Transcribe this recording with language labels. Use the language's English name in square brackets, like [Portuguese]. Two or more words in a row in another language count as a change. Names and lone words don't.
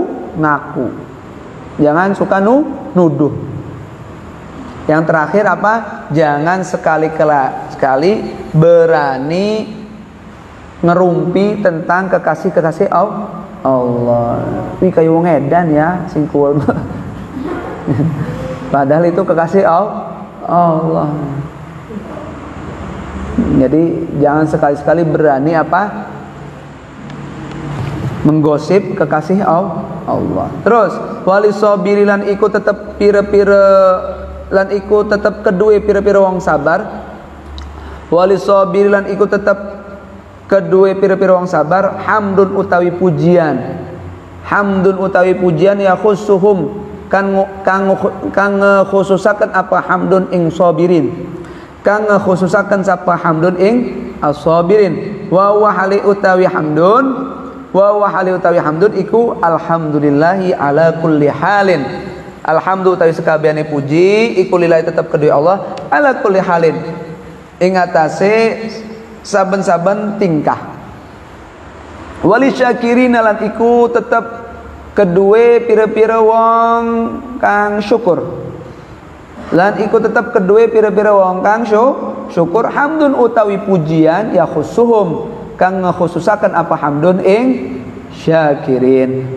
[Indonesian] Jangan suka nuduh. Yang terakhir apa? Jangan sekali berani ngerumpi tentang kekasih Allah. Wih, kayak [Javanese] wong edan [Indonesian] ya, singkul. Padahal itu kekasih Allah. Jadi jangan sekali-sekali berani menggosip kekasih Allah. [Javanese] Terus [Arabic] وللصابرين [Javanese] lan iku tetep lan iku tetep kedue pira-pira wong sabar. [Arabic] وللصابرين [Javanese] lan iku tetep kedue pira-pira wong sabar, hamdun utawi pujian. Hamdun utawi pujian [Arabic] يخصهم [Javanese] kang khususaken apa hamdun ing sabirin. Kang khususaken sapa hamdun ing as-sabirin. [Arabic] وهو حالي [Javanese] utawi hamdun, [Arabic] وهو حالي [Javanese] utawi hamdun iku [Arabic] الحمد لله على كل حال. [Javanese] Alhamdulillah utawi sekabehane puji iku lillahi tetep kedue Allah [Arabic] على كل حال [Javanese] ing atase saben-saben tingkah. [Arabic] وللشاكرين [Javanese] lan iku tetep kedue pira-pira wong kang syukur. Lan iku tetep kedue pira-pira wong kang syukur hamdun utawi pujian [Arabic] يخصهم [Javanese] kang ngekhususaken apa hamdun ing syakirin.